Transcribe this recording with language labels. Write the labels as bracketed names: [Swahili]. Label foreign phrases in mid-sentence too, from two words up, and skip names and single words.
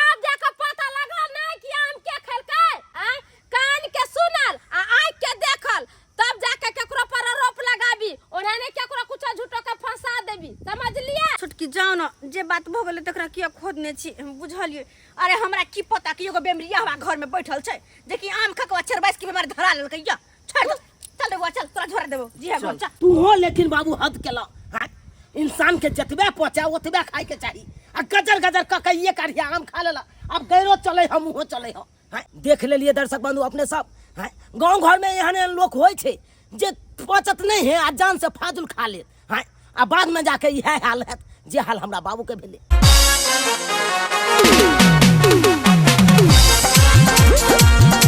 [Maithili] आब जाके पता लगल ना कि आम के खेलकै, कान के सुनल आ आँख के देखल, तब जाके केकरो पर आरोप लगाबी, ओने केकरो कुछ झूठो के फंसा देबी, समझलिए? छोटकी जाओ ना, जे बात भ गेलै तकरा किया खोदने छी बुझलिए। अरे हमरा की पता कि एगो बेमरिया हमरा घर में बैठल छै जे कि आम खा के चरबाइस के बीमारी धरा लेलकै। या छोड़ चल रे चल तोरा झोरा देबो जी है चल। तू हो लेकिन बाबू हद केला। हां इंसान के जतबे पहुंचा ओतबे खाए के चाहिए। आ गजर गजर क के ये काढ़िया आम खा लेला, अब गैरो चले हम हो चले हो। हां देख लेलिए दर्शक बंधु अपने सब, हां गांव घर में एहन लोग होय छै जे पचत नहीं है आ जान से फाजुल खा ले। हां आ बाद में जाके यह हाल है जे हाल हमरा बाबू के भेले।